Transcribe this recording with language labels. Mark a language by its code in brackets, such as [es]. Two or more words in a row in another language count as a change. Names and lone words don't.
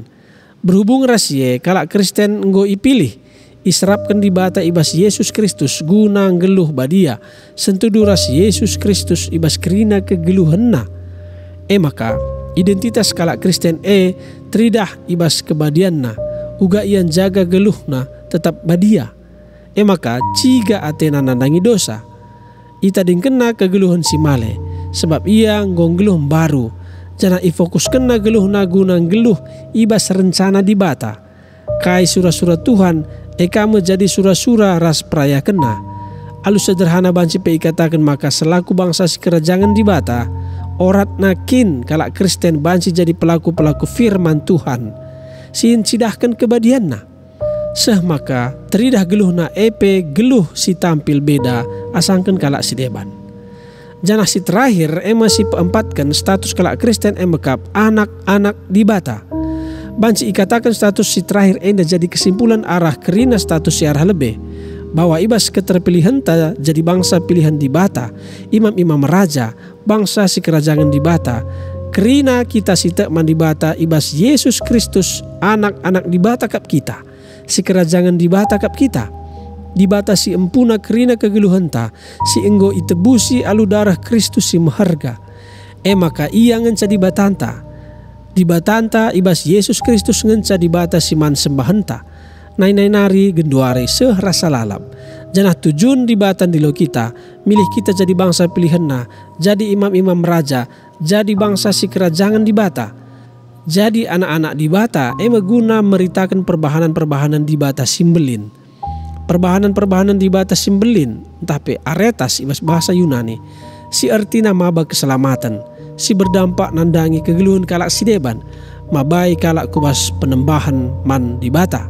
[btx] Berhubung ras kalak Kristen enggo ipilih, israpkan di bata ibas Yesus Kristus guna ngeluh badia, sentudu ras Yesus Kristus ibas kerina kegeluhenna. Maka identitas kalak Kristen teridah ibas kebadianna, uga ian jaga geluhna tetap badia. Maka ciga Athena nandangi dosa. Ita dingkena kegeluhan si male sebab ia nggonggeluh baru. Jangan ifokus kena geluh naguna geluh ibas rencana di bata. Kai surah-surah Tuhan kamu jadi surah-surah ras peraya kena. Alus sederhana banci pe ikatakan maka selaku bangsa si kerajangan di bata orat nakin kalak Kristen banci jadi pelaku-pelaku firman Tuhan. Sin cidahkan kebadianna. Seh maka teridah geluh na geluh si tampil beda asangkan kalak si deban. Janah si terakhir si peempatkan status kalak Kristen mekap anak-anak di bata. Banci ikatakan status si terakhir jadi kesimpulan arah kerina status si arah lebih. Bahwa ibas keterpilihan ta jadi bangsa pilihan di bata. Imam-imam raja bangsa si kerajangan di bata. Kerina kita si tekman di bata ibas Yesus Kristus anak-anak di bata kap kita. Si kerajangan di bata kap kita. Di bata si empuna kerina kegeluhanta. Si enggo itebusi alu darah Kristus si maharga. Maka ia ngenca di batanta. Di batanta ibas Yesus Kristus ngenca di bata si man sembahanta. Nai nari genduare seh rasa lalap. Janah tujuan di batan di lo kita, milih kita jadi bangsa pilihanna, jadi imam-imam raja, jadi bangsa si kerajaan di bata. Jadi anak-anak di bata guna meritakan perbahanan-perbahanan di bata simbelin. Perbahanan-perbahanan di bata simbelin, tapi aretas ibas bahasa Yunani, si artina maba keselamatan, si berdampak nandangi kegeluhan kalak si deban, mabai kalak kubas penembahan man di bata.